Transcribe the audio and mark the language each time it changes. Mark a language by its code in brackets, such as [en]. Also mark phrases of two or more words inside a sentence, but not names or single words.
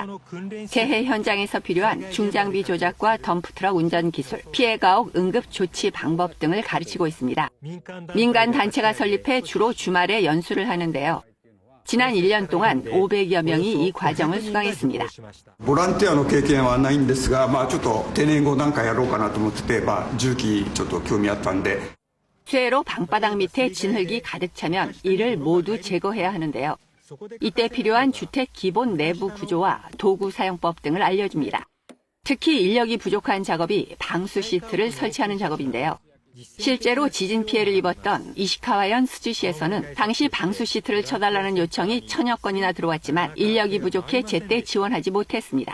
[ko] 재해 현장에서 필요한 중장비 조작과 덤프트럭 운전 기술, 피해가옥 응급 조치 방법 등을 가르치고 있습니다. 민간 단체가 설립해 주로 주말에 연수를 하는데요. 지난 1년 동안 500여 명이 이 과정을 수강했습니다. [ja] ボランティアの経験はないんですが、ちょっと定年後なんかやろうかなと思ってて、重機ちょっと興味あったんで。 [ko] 쇠로 방바닥 밑에 진흙이 가득 차면 이를 모두 제거해야 하는데요. 이때 필요한 주택 기본 내부 구조와 도구 사용법 등을 알려줍니다. 특히 인력이 부족한 작업이 방수 시트를 설치하는 작업인데요. 실제로 지진 피해를 입었던 이시카와현 스즈시에서는 당시 방수 시트를 쳐달라는 요청이 1000여 건이나 들어왔지만 인력이 부족해 제때 지원하지 못했습니다.